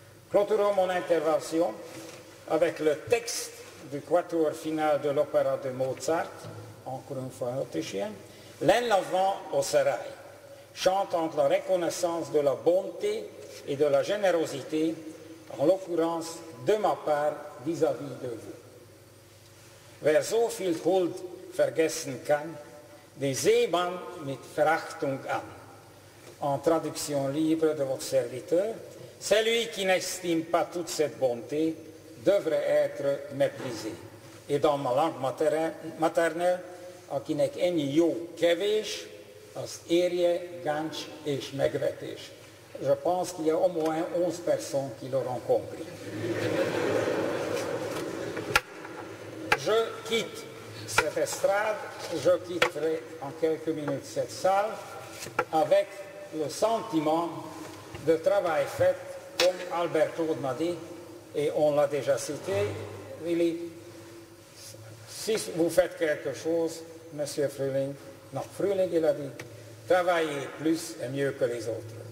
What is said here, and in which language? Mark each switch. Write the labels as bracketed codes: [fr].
[fr] Clôturons mon intervention avec le texte du quatuor final de l'opéra de Mozart, encore une fois autrichien, L'Enlèvement au sérail, chantant la reconnaissance de la bonté et de la générosité, en l'occurrence de ma part vis-à-vis de vous. [de] Wer so viel Huld vergessen kann, des Seemann mit Verachtung an. [fr] En traduction libre de votre serviteur, celui qui n'estime pas toute cette bonté devrait être méprisé. Et dans ma langue maternelle, [hu] akinek ennyi jó kevés, az érje, gáncs és megvetés. [fr] Je pense qu'il y a au moins 11 personnes qui l'auront compris. Je quitte cette estrade, je quitterai en quelques minutes cette salle avec le sentiment de travail fait, comme Albert Claude m'a dit, et on l'a déjà cité, Willy, si vous faites quelque chose, Monsieur Frühling, non, Frühling il a dit, travaillez plus et mieux que les autres.